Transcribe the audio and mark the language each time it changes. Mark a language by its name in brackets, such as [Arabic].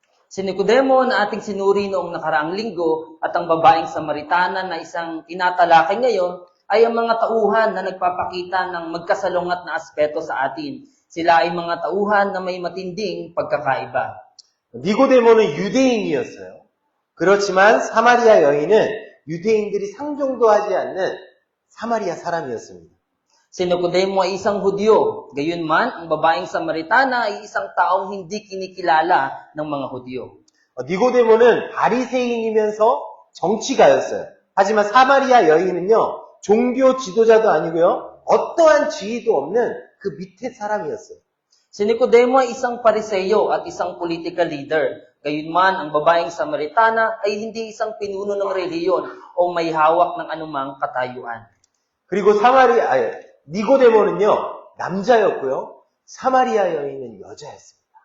[Filipino] Si Nicodemo na ating sinuri noong nakaraang linggo at ang babaeng Samaritana na isang tinatalakay ngayon ay ang mga tauhan na nagpapakita ng magkasalungat na aspeto sa atin. Sila ay mga tauhan na may matinding pagkakaiba. [Korean] 니고데모는 유대인이었어요. 그렇지만 사마리아 여인은 유대인들이 상종도 하지 않는 사마리아 사람이었습니다. [Filipino] Si Nicodemo ay isang Hudyo. Gayunman, ang babaeng Samaritana ay isang taong hindi kinikilala ng mga Hudyo. [Korean] 니고데모는 바리새인이면서 정치가였어요. 하지만 사마리아 여인은요, 종교 지도자도 아니고요, 어떠한 지위도 없는 그 밑에 사람이었어요. [Filipino] Si Nicodemo ay isang pariseyo at isang political leader. Gayunman, ang babaeng Samaritana ay hindi isang pinuno ng reliyon o may hawak ng anumang katayuan. [Korean] 그리고 니고데모는요, 남자였고요, 사마리아 여인은 여자였습니다.